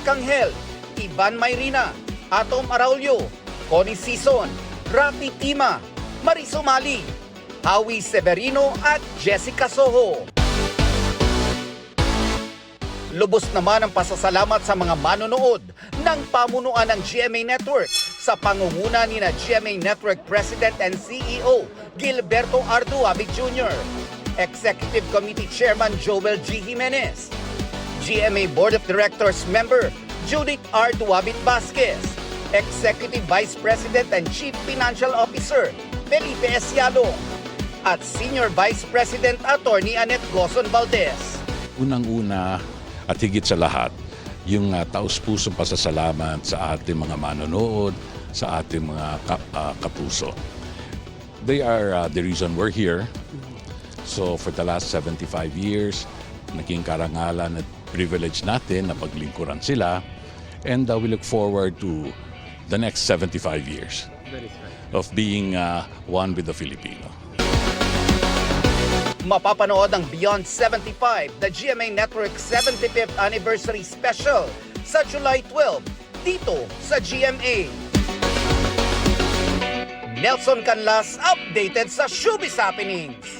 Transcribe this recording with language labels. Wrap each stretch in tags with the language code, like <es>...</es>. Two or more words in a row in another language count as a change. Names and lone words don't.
<tl>Canghel, Ivan Mayrina, Atom Araulio, Connie Sison, Rafi Tima, Mariso Mali, Howie Severino at Jessica Soho. Lubos naman ang pasasalamat sa mga manonood ng pamunuan ng GMA Network sa pangunguna ni na GMA Network</tl> <en>President and CEO</en> <tl>Gilberto R.</tl> <en>Duabit Jr., Executive Committee Chairman Joel G. Jimenez, GMA Board of Directors Member Judith R. Duabit Vasquez, Executive Vice President and Chief Financial Officer Felipe Esialo, at Senior Vice President Attorney Annette Gozon Valdez.</en> <tl>Unang-una at higit sa lahat, yung taus-pusong pasasalamat sa ating mga manonood, sa ating mga kapuso.</tl> <en>They are the reason we're here. So for the last 75 years,</en> <tl>naging karangalan at privilege natin na paglingkuran sila.</tl> <en>And we look forward to the next 75 years of being one with the Filipino.</en> <tl>Mapapanood ang Beyond 75, the GMA Network 75th Anniversary Special sa July 12 dito sa GMA. Nelson Canlas, updated sa Showbiz Happenings.</tl>